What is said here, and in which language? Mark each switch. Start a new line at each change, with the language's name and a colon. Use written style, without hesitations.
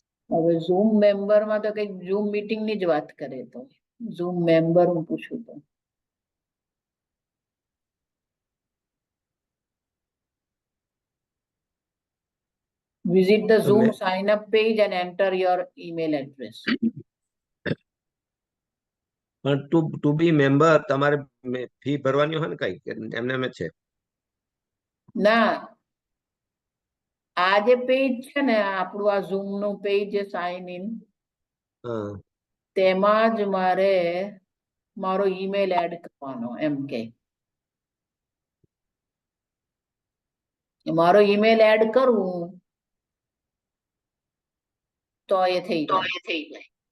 Gujarati: હવે zoom member માં તો કઈક ઝૂમ મીટિંગ ની જ વાત કરે. તો ઝૂમ મેમ્બર હું પૂછું તો
English: visit the Zoom sign up page and enter your email address.
Gujarati: પણ
English: to be member
Gujarati: તમારે ફી ભરવાની હોય ને કઈ એમને એમ છે? ના, આ જે પેજ છે ને આપણું આ ઝૂમ નું પેજ જે સાઇન ઇન, તેમાં જ મારે મારો ઈમેલ એડ કરવાનો એમ કે મારો ઈમેલ એડ કરું તો એ થઈ જાય.